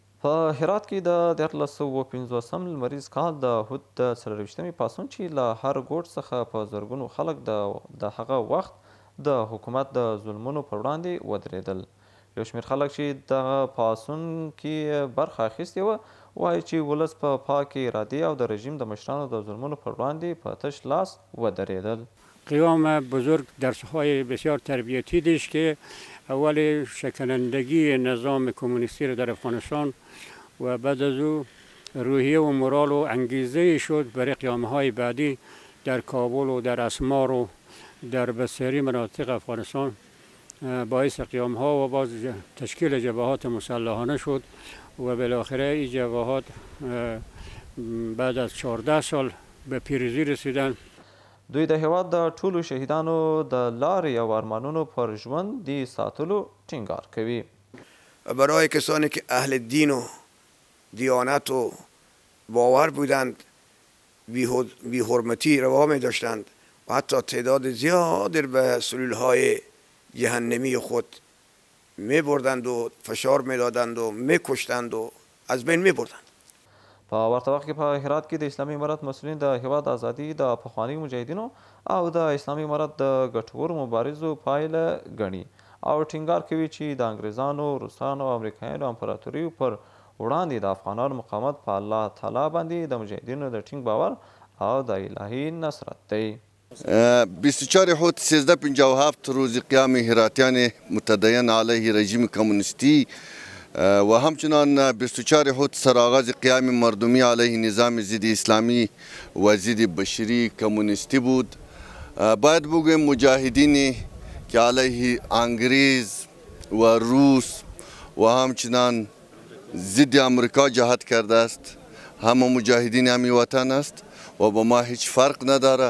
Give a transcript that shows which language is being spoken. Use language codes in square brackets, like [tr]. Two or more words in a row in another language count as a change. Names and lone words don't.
[ps] په هرات کې د 1350 لمریز کال د احد د 24مې پاڅون چې له هر ګوټ څخه په زرګونو خلک د هغه وخت د حکومت د ظلمونو پر وړاندې ودرېدل. یو شمېر خلک چې دغه پاڅون کې برخه اخیستې وه وایي چې ولس په پاکې ارادې او د رژیم د مشرانو د ظلمونو پر وړاندې په تش لاس ودرېدل. [fa] قیام بزرگ درسهای بسیار تربیتی داشت که اول شکنندگی نظام کمونیستی را در افغانستان و بعد از او روحیه و مورال و انگیزه شد برای قیامهای بعدی در کابل و در اسمار و در بسیاری مناطق افغانستان. باعث قیامها و باز تشکیل جبهات مسلحانه شد و بالاخره این جبهات بعد از 14 سال به پیروزی رسیدند. [ps] دوی د هیواد د ټولو شهیدانو د لارې او ارمانونو پر ژوندي ساتلو ټینګار کوي. [fa] برای کسانی که اهل دین و دیانت و باور بودند بی حرمتی روا می داشتند و حتی تعداد زیادی به سلولهای جهنمی خود می بردند و فشار می دادند و می کشتند و از بین می بردند. [ps] په ورته وخت کې په هرات کې د اسلامي امارت مسؤلین د هیواد ازادي د پخوانیو مجاهدینو او د اسلامي امارت د ګټورو مبارزو پایله ګڼي او ټینګار کوي چې د انګریزانو، روسانو او امریکایانو امپراتوریو پر وړاندې د افغانانو مقاومت په الله تعالی باندې د مجاهدینو د ټینګ باور او د الهي نصرت دی. [fa] 24 حوت 1357 روز قیام هراتیان متدین علیه رژیم کمونیستی و همچنان 24 حوت سرآغاز قیام مردمی علیه نظام ضد اسلامی و ضد بشری کمونیستی بود. باید بگویم مجاهدینی که علیه انگریز و روس و همچنان ضد امریکا جهاد کرده است همه مجاهدین همی وطن است و با ما هیچ فرق نداره.